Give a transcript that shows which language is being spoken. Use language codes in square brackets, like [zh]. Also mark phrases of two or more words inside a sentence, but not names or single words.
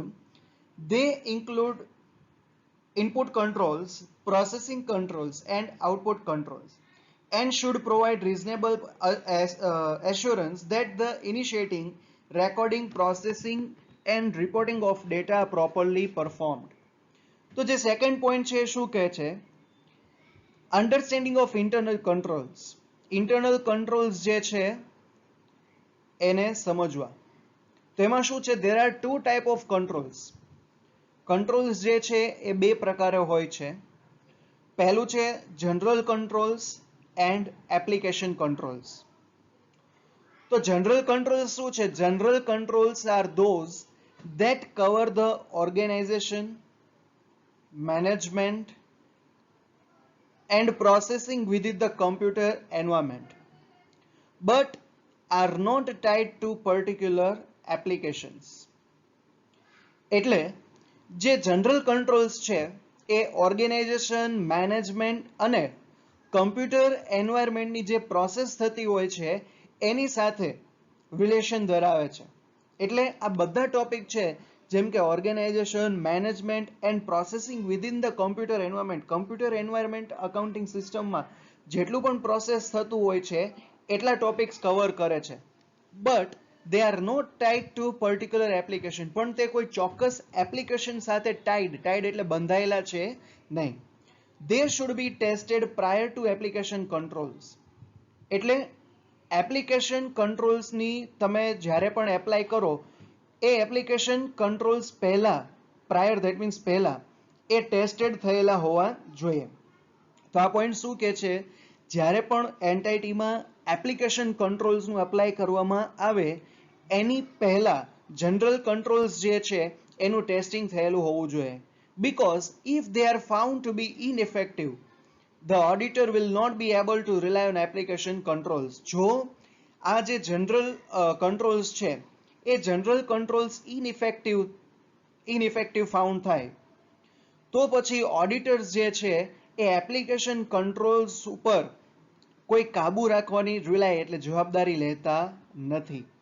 [en] They include input controls, processing controls and output controls, and should provide reasonable assurance that the initiating, recording, processing and reporting of data are properly performed. [gu] તો જે સેકન્ડ પોઈન્ટ છે શું કહે છે? [en] understanding of internal controls. internal controls [gu] જે છે એને સમજવા. તો એમાં શું છે? [en] there are two type of controls. [gu] કંટ્રોલ્સ જે છે એ બે પ્રકારે હોય છે. પહેલું છે [en] general controls and application controls. [gu] તો જનરલ કંટ્રોલ્સ શું છે? [en] general controls are those that cover the organization, management and processing within the computer environment, but are not tied to particular applications. [gu] એટલે જે [en] general controls [gu] છે એ ઓર્ગેનાઇઝેશન, મેનેજમેન્ટ અને [en] computer environment [gu] જે પ્રોસેસ થતી હોય છે એની સાથે રિલેશન ધરાવે છે. એટલે આ બધા ટોપિક છે જેમ કે [en] organization, management and processing within the computer environment. computer environment accounting system [gu] જેટલું પણ પ્રોસેસ થતું હોય છે એટલા [en] topics cover [gu] કરે છે. [en] બટ they are not tied to particular application. [gu] પણ તે કોઈ ચોક્કસ એપ્લિકેશન સાથે ટાઈડ એટલે બંધાયેલા છે નહીં. [en] They should be tested prior to application controls. [gu] એટલે [en] application controls [gu] તમે જ્યારે પણ એપ્લાય કરો એ [en] application controls [gu] પહેલા, [en] prior that means [gu] પહેલા એ ટેસ્ટેડ થયેલા હોવા જોઈએ. તો આ પોઈન્ટ શું કહે છે? જ્યારે પણ એન્ટાઇટીમાં [en] application controls [gu] એપ્લાય કરવામાં આવે એની પહેલા [en] general controls [gu] જે છે એનું ટેસ્ટિંગ થયેલું હોવું જોઈએ. [en] Because if they are found to be ineffective, the auditor will not be able to rely on application controls. [gu] જો આ જે [en] general controls [gu] છે એ [en] general controls ineffective found [gu] થાય તો પછી ઓડિટર્સ જે છે એ [en] application controls [gu] ઉપર કોઈ કાબુ રાખવાની એટલે જવાબદારી લેતા નથી.